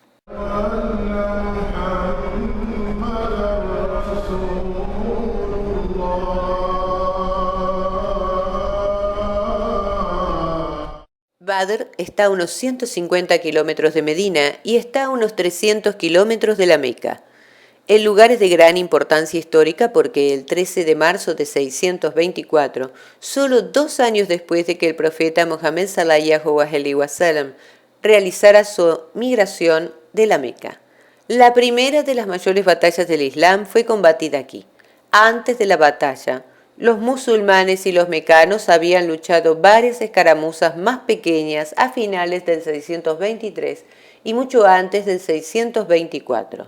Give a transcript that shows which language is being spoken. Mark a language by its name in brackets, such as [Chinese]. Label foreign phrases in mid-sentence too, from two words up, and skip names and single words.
[Spanish] Badr está a unos 150 kilómetros de Medina y está a unos 300 kilómetros de la Meca. El lugar es de gran importancia histórica porque el 13 de marzo de 624, solo 2 años después de que el profeta Mohammed [Arabic] صلى الله عليه وسلم [Spanish] realizara su migración de la Meca, la primera de las mayores batallas del Islam fue combatida aquí. Antes de la batalla, los musulmanes y los mecanos habían luchado varias escaramuzas más pequeñas a finales del 623 y mucho antes del 624.